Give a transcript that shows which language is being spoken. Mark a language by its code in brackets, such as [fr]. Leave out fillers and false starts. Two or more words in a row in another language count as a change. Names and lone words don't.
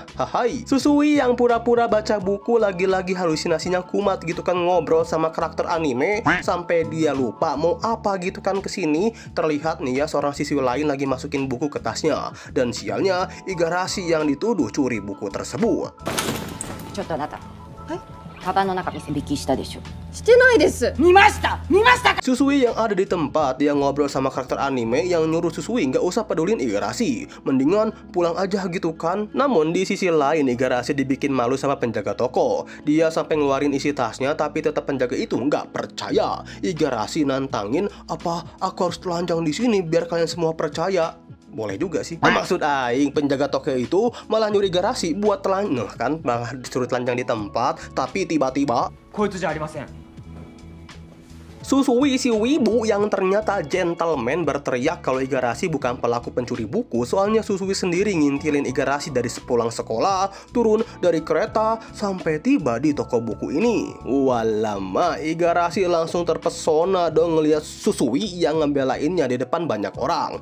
[id] Hahai, Susui yang pura-pura baca buku lagi-lagi halusinasinya kumat gitu kan, ngobrol sama karakter anime sampai dia lupa mau apa gitu kan kesini. Terlihat nih ya seorang siswi lain lagi masukin buku ke tasnya dan sialnya Igarashi yang dituduh curi buku tersebut. [ja] ちょっとあなた、カバンの中見せ引きしたでしょ。してないです。見ました見ました。 [id] Susui yang ada di tempat dia ngobrol sama karakter anime yang nyuruh Susui nggak usah pedulin Igarashi, mendingan pulang aja gitu kan. Namun di sisi lain Igarashi dibikin malu sama penjaga toko. Dia sampai ngeluarin isi tasnya tapi tetap penjaga itu nggak percaya. Igarashi nantangin, apa aku harus telanjang di sini biar kalian semua percaya? Boleh juga sih. Maksud aing penjaga toko itu malah nyuri Igarashi buat telanjang kan, malah disuruh telanjang di tempat, tapi tiba-tiba [ja] こいつじゃありません。 [id] Susui si wibu yang ternyata gentleman berteriak kalau Igarashi bukan pelaku pencuri buku. Soalnya Susui sendiri ngintilin Igarashi dari sepulang sekolah, turun dari kereta, sampai tiba di toko buku ini. Walama, Igarashi langsung terpesona dong ngeliat Susui yang ngebelainnya di depan banyak orang.